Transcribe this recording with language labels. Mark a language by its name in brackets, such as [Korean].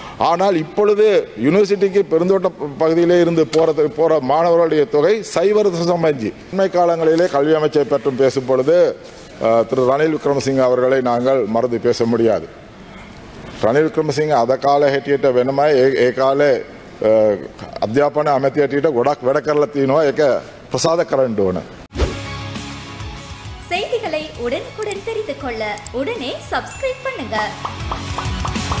[Tamil] ஆனால் இப்பொழுது யூனிவர்சிட்டிக்கு பெருந்தோட்ட பகுதியிலே இருந்து போற மாணவர்களுடைய தொகை 0.5. அண்மை காலங்களிலே கல்வி அமைச்சை பற்றும் பேசும் பொழுது திரு ரணில் விக்ரமசிங்க அவர்களை நாங்கள் மறந்து பேச முடியாது. [Sinhala] රනිල් වික්‍රමසිංහ අද කාලේ හැටියට වෙනමයි ඒ කාලේ අධ්‍යාපන ඇමති හැටියට ගොඩක් වැඩ කරලා තිනවා. ඒක ප්‍රසාද කරන්න ඕන. [Tamil] செய்திகளை உடனுக்குடன் தெரிந்து கொள்ள உடனே சப்ஸ்கிரைப் பண்ணுங்க.